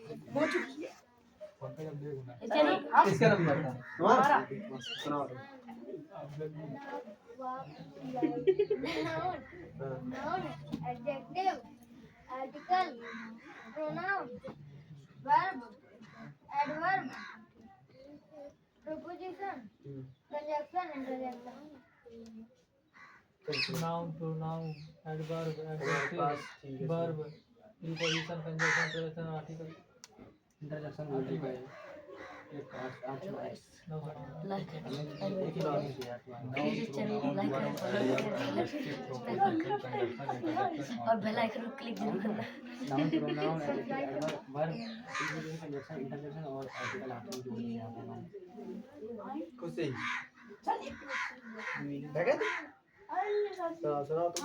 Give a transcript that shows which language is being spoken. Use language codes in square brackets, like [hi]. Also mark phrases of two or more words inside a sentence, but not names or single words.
[hi] हो चुकी है। किसका नंबर था हमारा सुनाओ [en] Noun, adjective, article, pronoun, verb, adverb, preposition, conjunction, interjection. Noun, pronoun, adverb, adjective, verb, preposition, conjunction, interjection, article. [hi] इंटरजेक्शन बोल दी भाई ये पांच आठ लाइक एक ही बार में दिया प्लीज चैनल को लाइक करें और [en] bell icon [hi] को क्लिक जरूर करना। [en] noun pronoun adverb verb preposition conjunction interjection [hi] और आर्टिकल आपने जोड़ दिए यहाँ पे नाउन कुछ सही देखा सुनाओ तुम